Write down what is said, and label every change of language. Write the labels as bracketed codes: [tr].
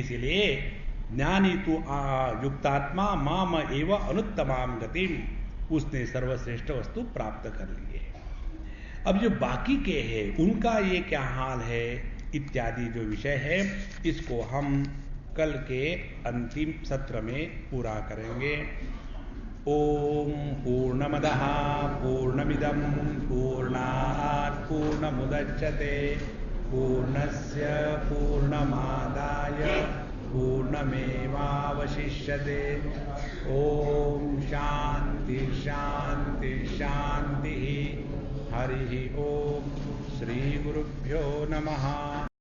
[hi] इसलिए [sa] ज्ञानी तू युक्तात्मा माम एव अनुत्तमां गतिम, [hi] उसने सर्वश्रेष्ठ वस्तु प्राप्त कर ली है। अब जो बाकी के हैं उनका ये क्या हाल है इत्यादि जो विषय है, इसको हम कल के अंतिम सत्र में पूरा करेंगे। [sa] ओम पूर्णमदः पूर्णमिदं पूर्णात् पूर्णमुदच्यते पूर्णस्य पूर्णमादाय पूर्णमेवावशिष्यते। ओम शांति शांति शांति। हरि ओम। श्री गुरुभ्यो नमः।